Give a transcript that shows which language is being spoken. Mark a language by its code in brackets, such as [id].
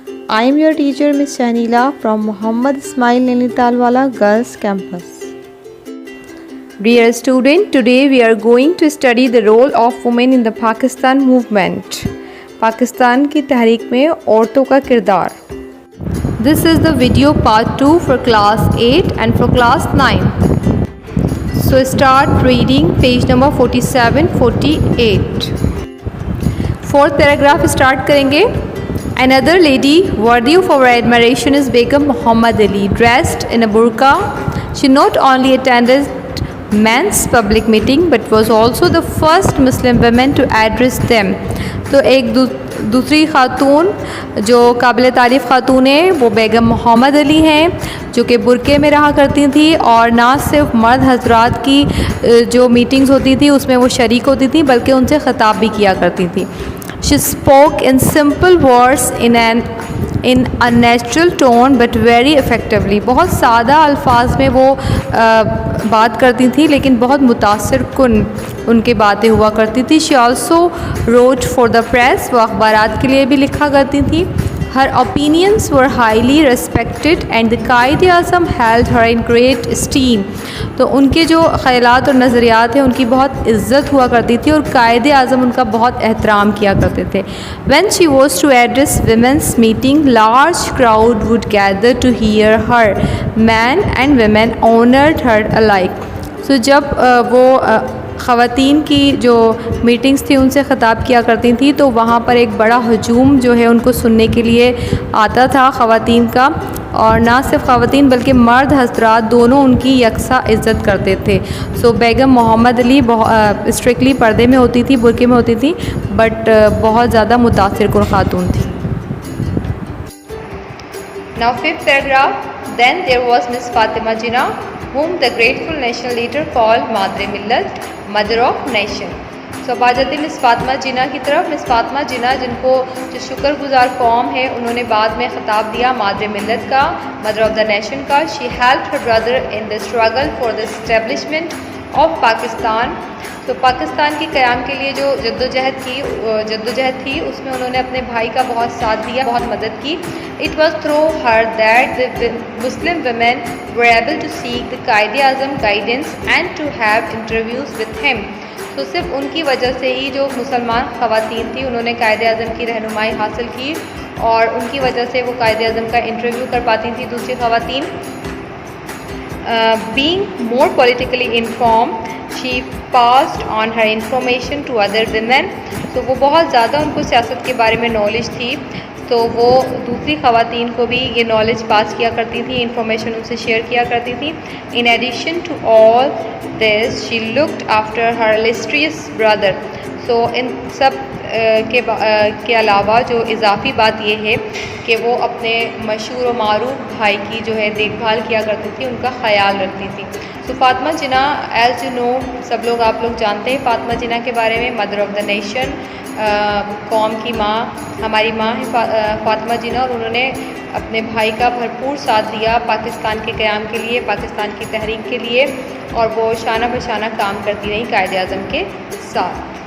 [en] I am your teacher Miss Shahnila from Muhammad Ismail Nainitalwala Girls Campus. Dear student, today we are going to study the role of women in the Pakistan movement. [ur] Pakistan की तहरीक में औरतों का किरदार. [en] This is the video part 2 for class 8 and for class 9. So start reading page number 47-48. Fourth paragraph start [ur] करेंगे. [en] Another lady worthy of our admiration is Begum Muhammad Ali. Dressed in a burqa, she not only attended men's public meeting but was also the first Muslim women to address them. [ur] تو ایک دوسری خاتون جو قابل تعریف خاتون ہیں وہ بیگم محمد علی ہیں جو کہ برقعے میں رہا کرتی تھیں اور نہ صرف مرد حضرات کی جو میٹنگز ہوتی تھیں اس میں وہ شریک ہوتی تھیں بلکہ ان سے خطاب بھی کیا کرتی تھیں. [en] She spoke in simple words in a natural tone but very effectively. [ur] بہت سادہ الفاظ میں وہ بات کرتی تھیں لیکن بہت متاثر کن ان کی باتیں ہوا کرتی تھی. [en] She also wrote for the press. [ur] وہ اخبارات کے لیے بھی لکھا کرتی تھیں. [en] Her opinions were highly respected and the Quaid-e-Azam held her in great esteem. [ur] تو ان کے جو خیالات اور نظریات ہیں ان کی بہت عزت ہوا کرتی تھی اور قائد اعظم ان کا بہت احترام کیا کرتے تھے. [en] When she was to address women's meeting, large crowd would gather to hear her. Men and women honored her alike. [ur] So جب وہ خواتین کی جو میٹنگز تھی ان سے خطاب کیا کرتی تھیں تو وہاں پر ایک بڑا ہجوم جو ہے ان کو سننے کے لیے آتا تھا خواتین کا, اور نہ صرف خواتین بلکہ مرد حضرات دونوں ان کی یکساں عزت کرتے تھے. سو بیگم محمد علی اسٹرکٹلی پردے میں ہوتی تھی, برقعے میں ہوتی تھی, بٹ بہت زیادہ متاثر کن خاتون تھی. [en] Now fifth paragraph. Then there was Miss Fatima Jinnah, whom the grateful national leader called Madre Millat, mother of nation. [ur] So اب آ جاتی مس فاطمہ جناح کی طرف. مس فاطمہ جناح جن کو جو شکر گزار قوم ہے انہوں نے بعد میں خطاب دیا مادر ملت کا, [en] mother of the nation [ur] کا. [en] She helped her brother in the struggle for the establishment of Pakistan. [ur] تو پاکستان کے قیام کے لیے جو جدوجہد تھی اس میں انہوں نے اپنے بھائی کا بہت ساتھ دیا, بہت مدد کی. [en] It was through her that the Muslim women were able to seek the Quaid-e-Azam guidance and to have interviews with him. [ur] تو صرف ان کی وجہ سے ہی جو مسلمان خواتین تھیں انہوں نے قائد اعظم کی رہنمائی حاصل کی اور ان کی وجہ سے وہ قائد اعظم کا انٹرویو کر پاتی تھیں دوسری خواتین. [en] Being more politically informed, she passed on her information to other women. [ur] تو وہ بہت زیادہ ان کو سیاست کے بارے میں نالج تھی تو وہ دوسری خواتین کو بھی یہ نالج پاس کیا کرتی تھی, انفارمیشن ان سے شیئر کیا کرتی تھی. [en] In addition to all this, she looked after her illustrious brother. [ur] So ان سب کے علاوہ جو اضافی بات یہ ہے کہ وہ اپنے مشہور و معروف بھائی کی جو ہے دیکھ بھال کیا کرتی تھی, ان کا خیال رکھتی تھی. تو فاطمہ جناح [en] as you know [ur] سب لوگ آپ لوگ جانتے ہیں فاطمہ جناح کے بارے میں, [en] mother of the nation, [ur] قوم کی ماں, ہماری ماں ہے فاطمہ جناح, اور انہوں نے اپنے بھائی کا بھرپور ساتھ دیا پاکستان کے قیام کے لیے, پاکستان کی تحریک کے لیے, اور وہ شانہ بشانہ کام کرتی رہیں قائد اعظم کے ساتھ.